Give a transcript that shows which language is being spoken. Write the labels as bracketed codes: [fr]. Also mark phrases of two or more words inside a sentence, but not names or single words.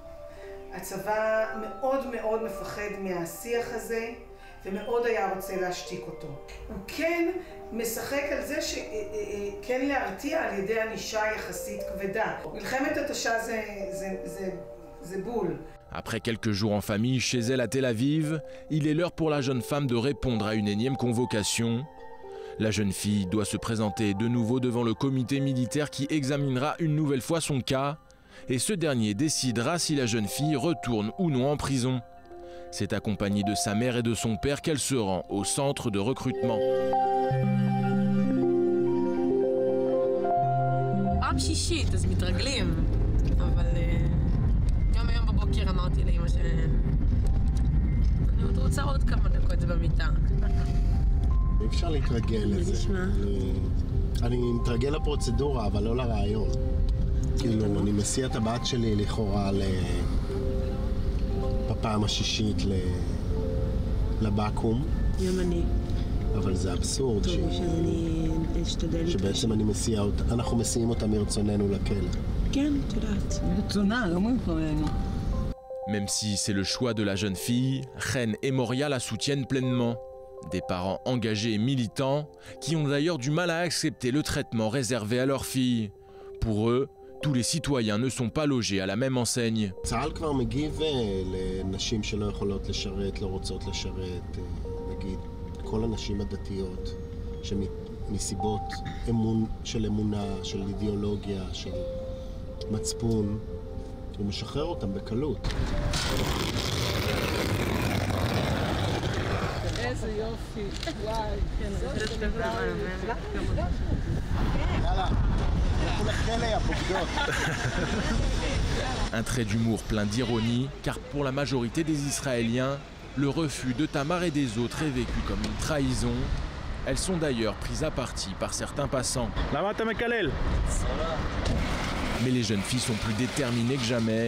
[he] הצבא מאוד מאוד מפחד מהשיח הזה, ומאוד היה רוצה להשתיק אותו. הוא כן משחק על זה שכן להרתיע על ידי ענישה יחסית כבדה. מלחמת התשה זה בול. [fr] Après quelques jours en famille chez elle à Tel Aviv, il est l'heure pour la jeune femme de répondre à une énième convocation. La jeune fille doit se présenter de nouveau devant le comité militaire qui examinera une nouvelle fois son cas. Et ce dernier décidera si la jeune fille retourne ou non en prison. C'est accompagnée de sa mère et de son père qu'elle se rend au centre de recrutement. [he] פעם שישית, אז מתרגלים, אבל יום בבוקר אמרתי לאמא שאני עוד רוצה עוד כמה דקות במיטה. אי אפשר להתרגל לזה. אני מתרגל לפרוצדורה, אבל לא לרעיון. כאילו, אני מסיע את הבת שלי לכאורה בפעם השישית לבקו"ם. גם אני. אבל זה אבסורד שבעצם אנחנו מסיעים אותה מרצוננו לכלא. כן, את יודעת. מרצונה, לא מרצוננו. [fr] Même si c'est le choix de la jeune fille, Chen et Moria la soutiennent pleinement. Des parents engagés et militants qui ont d'ailleurs du mal à accepter le traitement réservé à leur fille. Pour eux, Tous les citoyens ne sont pas logés à la même enseigne. [he] צה"ל כבר מגיב לנשים שלא יכולות לשרת, לא רוצות לשרת, נגיד כל הנשים הדתיות שמסיבות של אמונה, של אידיאולוגיה, של מצפון, הוא משחרר אותם בקלות. איזה יופי, וואי, כן, יאללה, אנחנו לכלא הבוגדות. [fr] Un trait d'humour plein d'ironie, car pour la majorité des Israéliens, le refus de Tamar et des autres est vécu comme une trahison. Elles sont d'ailleurs prises à partie par certains passants. Mais les jeunes filles sont plus déterminées que jamais.